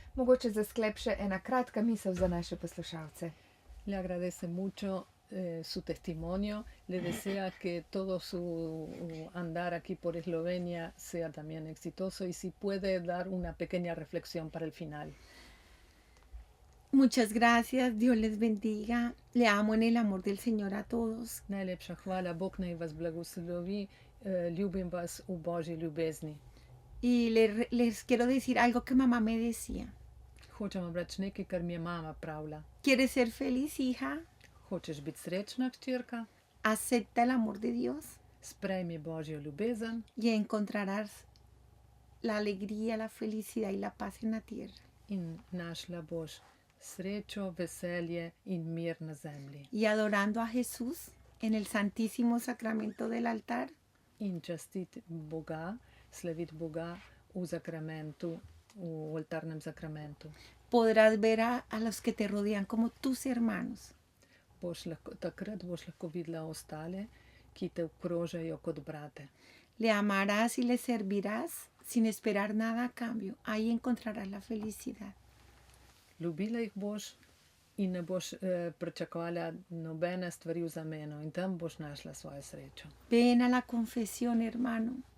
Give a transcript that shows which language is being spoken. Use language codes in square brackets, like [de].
[sl] Mogoče za sklep še ena kratka misel za naše poslušalce. [es] Le agradece mucho su testimonio. Le desea que todo su andar aquí por Eslovenia sea también exitoso y si puede dar una pequeña reflexión para el final. Muchas gracias, Dios les bendiga. Le amo en el amor del Señor a todos. [sl] Najlepša hvala, Bog naj vas blagoslovi, ljubim vas v Božji ljubezni. [es] Y les quiero decir algo que mamá me decía. [sl] Hočem vam reči nekaj, kar mi je mama pravila. [es] ¿Quieres ser feliz, hija? [sl] Hočeš biti srečna, hčerka? [es] Acepta el amor de Dios [sl] Sprejmi Božjo ljubezen [es] y encontrarás la alegría, la felicidad y la paz en la tierra. [sl] in našla boš srečo, veselje in mir na zemlji. [es] Y adorando a Jesús en el santísimo sacramento del altar, [sl] In častiti Boga, slaviti Boga v zakramentu, v oltarnem zakramentu. [es] podrás ver a los que te rodean como tus hermanos. [sl] Takrat boš lahko videla ostale, ki te obkrožajo kot brate. [es] Le amarás y le servirás sin esperar nada a cambio. Ahí encontrarás la felicidad. [sl] Ljubila jih boš in ne boš pričakovala nobene stvari v zameno in tam boš našla svojo srečo. [es] Ven a la confesión, hermano.